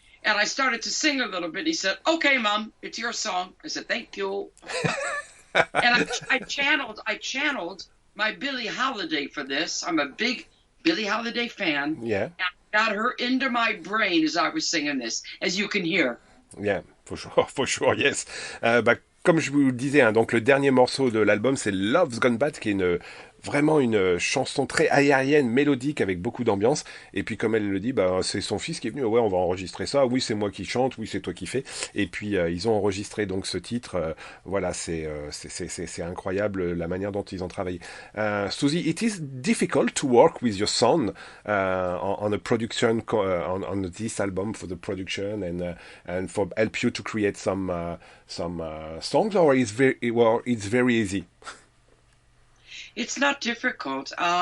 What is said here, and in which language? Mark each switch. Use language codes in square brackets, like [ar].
[en] And I started to sing a little bit. He said, okay, Mom, it's your song. I said, thank you. And I channeled my Billie Holiday for this. I'm a big Billie Holiday fan. Yeah. And I got her into my brain as I was singing this, as you can hear. Yeah, for sure, yes. [fr] Comme je vous le disais, hein, donc le dernier morceau de l'album, c'est Love's Gone Bad, qui est vraiment une chanson très aérienne, mélodique, avec beaucoup d'ambiance. Et puis, comme elle le dit, c'est son fils qui est venu. Ouais, on va enregistrer ça. Oui, c'est moi qui chante. Oui, c'est toi qui fais. Et puis, ils ont enregistré donc ce titre. Voilà, c'est incroyable la manière dont ils ont travaillé. [en] Suzy, it is difficult to work with your son on a production on this album for the production and for help you to create some songs, or it's very easy. It's not difficult.